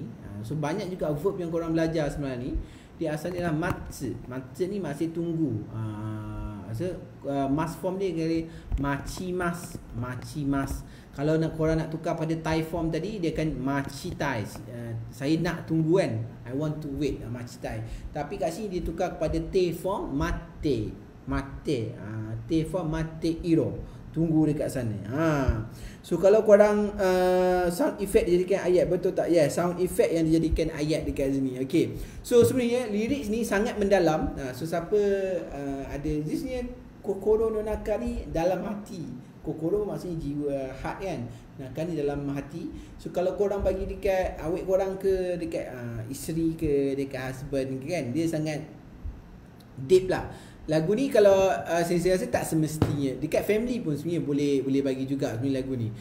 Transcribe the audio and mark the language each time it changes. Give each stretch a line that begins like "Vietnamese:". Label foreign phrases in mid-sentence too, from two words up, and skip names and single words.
Malay: So banyak juga verb yang korang belajar sebenarnya ni, dia asalnya adalah matsu. Matsu ni masih tunggu. So mas form dia kali machimas. Kalau korang nak tukar pada
English: Thai form
Malay: tadi, dia akan machitai. Saya nak tunggu kan,
English: I want to wait,
Malay: machitai. Tapi kat sini dia tukar kepada te form mate. Te form
Japanese: mate iro,
Malay: tunggu dekat sana. So kalau korang
English: sound effect
Malay: dijadikan ayat, betul tak? Yes,
English: sound effect
Malay: yang dijadikan ayat dekat sini. Okay. So sebenarnya lirik ni sangat mendalam. So siapa ada di sini
Japanese: kokoro no naka ni
Malay: dalam hati. Kokoro maksudnya jiwa, heart kan.
Japanese: Naka ni
Malay: dalam hati. So kalau korang bagi dekat awet korang ke, dekat isteri ke, dekat husband ke kan, dia sangat deep lah. Lagu ni kalau saya rasa tak semestinya. Dekat family pun sebenarnya boleh bagi juga sebenarnya lagu ni.